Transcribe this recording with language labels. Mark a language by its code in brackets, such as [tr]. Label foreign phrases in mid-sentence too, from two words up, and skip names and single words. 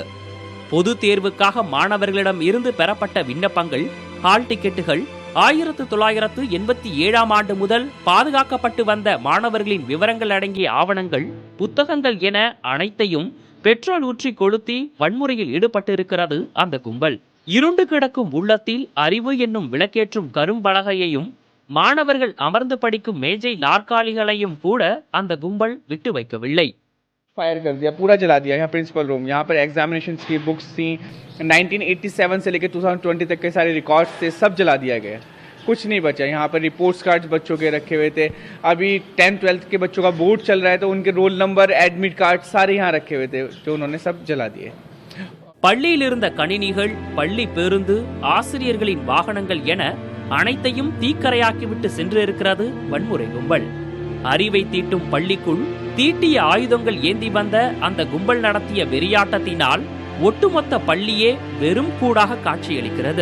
[ta] பொது தேர்வுக்காக மாணவர்களிடம் இருந்து பெறப்பட்ட விண்ணப்பங்கள், [en] hall tickets, [ta] 1987ஆம் ஆண்டு முதல் பாதுகாக்கப்பட்டு வந்த மாணவர்களின் விவரங்கள் அடங்கிய ஆவணங்கள், புத்தகங்கள் என அனைத்தையும் பெட்ரோல் ஊற்றி கொளுத்தி வன்முறையில் ஈடுபட்டிருக்கிறது அந்த கும்பல். இருண்டு கிடக்கும் உள்ளத்தில் அறிவு என்னும் விளக்கேற்றும் கரும்பலகையையும் மாணவர்கள் அமர்ந்து படிக்கும் மேஜை நாற்காலிகளையும் கூட அந்த கும்பல் விட்டு வைக்கவில்லை. [hi] फायर कर दिया, पूरा जला दिया। यहाँ [en] principal room, [hi] यहाँ पर एग्जामिनेशन की बुक्स थी, 1987 से लेकर 2020 तक के सारे रिकॉर्ड्स थे, सब जला दिया गया। कुछ नहीं बचा। यहाँ पर [en] reports cards [hi] बच्चों के रखे हुए थे। अभी 10th 12th के बच्चों का बोर्ड चल रहा है, तो उनके [en] roll number, admit card [hi] सारे यहाँ रखे हुए थे, जो उन्होंने सब जला दिए. [ta] பள்ளியில் இருந்த கணினிகள், பள்ளி பேருந்து, ஆசிரியர்களின் வாகனங்கள் என அனைத்தையும் தீக்கரையாக்கிவிட்டு சென்றிருக்கிறது வன்முறை கும்பல். அறிவை தீட்டும் பள்ளிக்குள் தீட்டிய ஆயுதங்கள் ஏந்தி வந்த அந்த கும்பல் நடத்திய வெறியாட்டத்தினால் ஒட்டுமொத்த பள்ளியே வெறும் கூடாக காட்சியளிக்கிறது.